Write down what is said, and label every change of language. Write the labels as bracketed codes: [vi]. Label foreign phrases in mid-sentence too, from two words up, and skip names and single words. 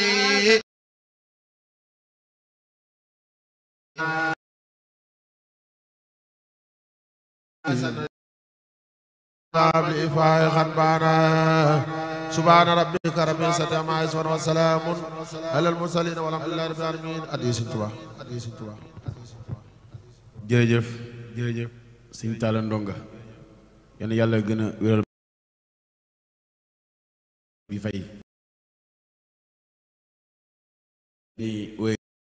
[ar] قبل فايخا بانا سبحان ربك رب العزة عما يصفون وسلام على المرسلين والحمد لله رب العالمين. [wo] Addi Sëñ Tuubaa jërëjëf jërëjëf Sëñ Talla Ndonga yal na yàlla gën a wéral bi fay